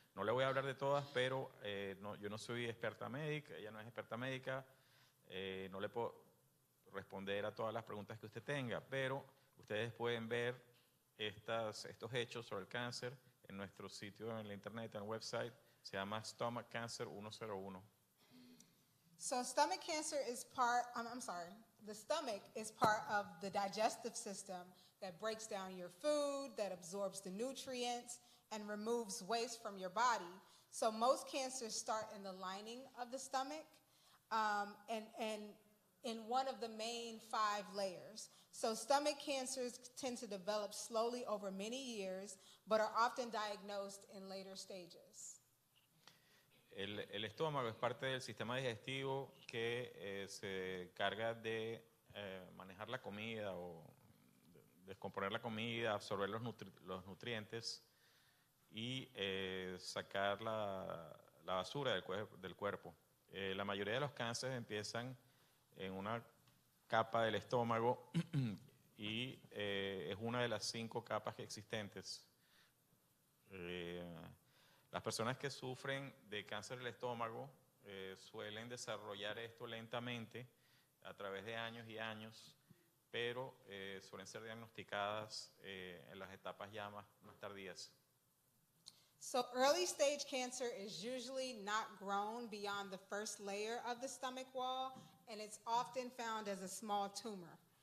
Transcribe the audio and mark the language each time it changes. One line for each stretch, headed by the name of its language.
Spanish: No le voy a hablar de todas, pero yo no soy experta médica, ella no es experta médica, no le puedo responder a todas las preguntas que usted tenga, pero ustedes pueden ver estos hechos sobre el cáncer en nuestro sitio en la internet, en el website, se llama Stomach Cancer 101.
English: So stomach cancer is the stomach is part of the digestive system that breaks down your food, that absorbs the nutrients, and removes waste from your body. So most cancers start in the lining of the stomach, and in one of the main 5 layers. So stomach cancers tend to develop slowly over many years, but are often diagnosed in later stages.
Spanish: El estómago es parte del sistema digestivo que se encarga de manejar la comida o descomponer la comida, absorber los nutrientes y sacar la basura del cuerpo. La mayoría de los cánceres empiezan en una capa del estómago y es una de las 5 capas existentes. Las personas que sufren de cáncer del estómago suelen desarrollar esto lentamente a través de años y años, pero suelen ser diagnosticadas en las etapas ya más tardías.
English: So early stage cancer is usually not grown beyond the first layer of the stomach wall, and it's often found as a small tumor.